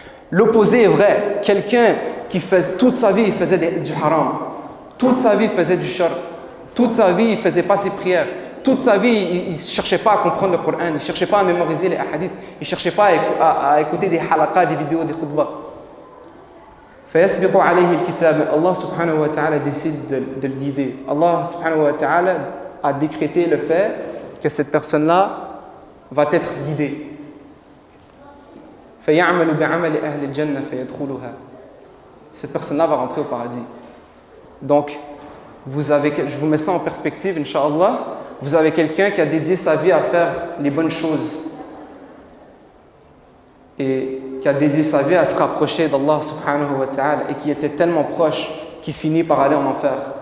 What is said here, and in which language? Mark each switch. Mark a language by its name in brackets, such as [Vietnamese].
[French] L'opposé est vrai. Quelqu'un qui toute sa vie il faisait du haram, toute sa vie il faisait du shirk, toute sa vie il faisait pas ses prières, toute sa vie il cherchait pas à comprendre le Coran, il cherchait pas à mémoriser les hadiths, il cherchait pas à écouter des halaqas, des vidéos, des khutbahs. [Arabic] فيسبق عليه الكتاب. [French] Allah subhanahu wa ta'ala décide de le guider. Allah subhanahu wa ta'ala a décrété le fait que cette personne-là va être guidée. [Arabic] فيعمل بعمل أهل الجنة فيدخلها. [French] Cette personne-là va rentrer au paradis. Donc, je vous mets ça en perspective, Inch'Allah. Vous avez quelqu'un qui a dédié sa vie à faire les bonnes choses et qui a dédié sa vie à se rapprocher d'Allah subhanahu wa ta'ala et qui était tellement proche qu'il finit par aller en enfer.